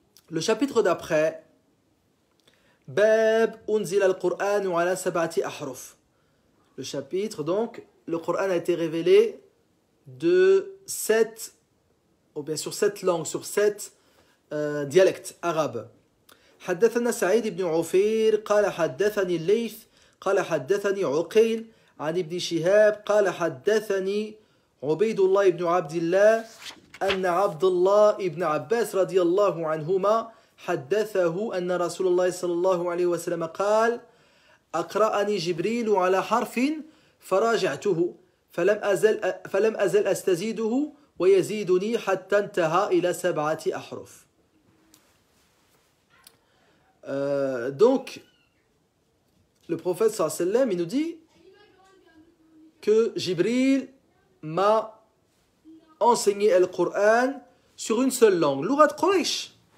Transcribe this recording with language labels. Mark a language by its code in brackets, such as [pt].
[fr] Le chapitre d'après [ar] باب أنزل القرآن على 7 أحرف. [fr] Le chapitre donc le Coran a été révélé de 7 langues, sur 7 dialectes arabes. [ar] حدثنا سعيد بن عفير قال حدثني الليث قال حدثني عقيل عن ابن شهاب قال حدثني عبيد الله بن عبد الله أن عبد الله بن عباس رضي الله عنهما حدثه أن رسول الله صلى الله عليه وسلم قال أقرأني جبريل على حرف فراجعته فلم أزل أستزيده ويزيدني حتى انتهى إلى 7 أحرف. [fr] Donc le prophète sallallahu alayhi wa sallam, il nous dit que Jibril m'a enseigné le Coran sur une seule langue, Lugat Quraysh.